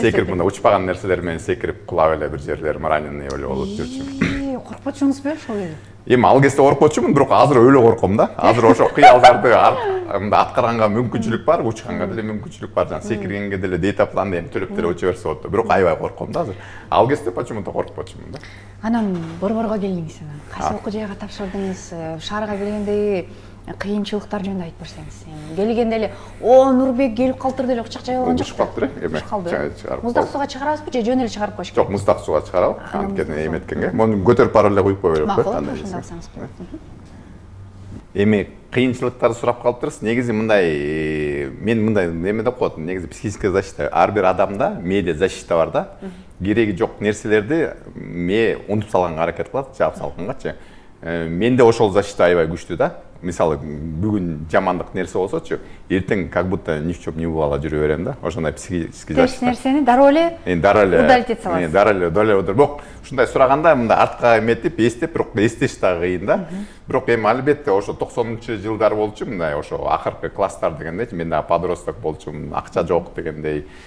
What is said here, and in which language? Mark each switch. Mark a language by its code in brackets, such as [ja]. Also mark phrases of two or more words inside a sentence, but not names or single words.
[ky] секирип мына учпаган нерселер менен секирип кулап эле бир жерлерим раненый эле болуп жүрчүмүн. Коркпочуңузбу ошол эле? Эми ал кезде коркпочумун, бирок азыр өлө корком да. Азыр ошо кыялдарды аткарганга мүмкүнчүлүк бар, учканга деле мүмкүнчүлүк бар. Жана секиргенге деле дейтапланды эми төлөп деле уча берсе болот. Бирок аябай корком да азыр. Ал кезде почему-то коркпочумун да. Анан борборго келдиңиз анан. Кайсы окуу жайга тапшырдыңыз? Шаарга келгенде кыйынчылыктар жөнүндө айтып берсеңиз. Келгенде эле, "О, Нурбек келип калтыр" деле акчак жайган жок. Муздак сууга чыгарабызбы же жөн эле чыгарып коюш керек? Жок, муздак сууга чыгарабы. Анткени эметкенге. Мону көтөрүп барып эле куюп кое берет да. Ошондо алсаңыз болот. Эми кыйынчылыктарды сурап калыптырсыз. Негизи мындай, мен мындай эме деп коет, негизи [ru] психическая защита. [ky] Ар бир адамда [ru] медиа защита [ky] бар да. Кереги жок нерселерди унутуп салганга аракет кылат, жаап салгангачы. Менде ошол защита аябай күчтүү да. Мисалы бүгүн жамандык нерсе болсочу, эртең [ru] как будто ни в чем не бывало [ky] жүрө берем да. Ошондой [ru] психический защита. [ky] Нерсени дароо эле удалить этип саласыз. Дароо эле бирок ушундай сураганда мындай артка эметип, эстеп, бирок эстеш дагы кыйын да. Бирок эми албетте ошо 90-жылдар болчу, мындай ошо акыркы класстар дегендейчи, мен дагы подросток болчумун, акча жок дегендей.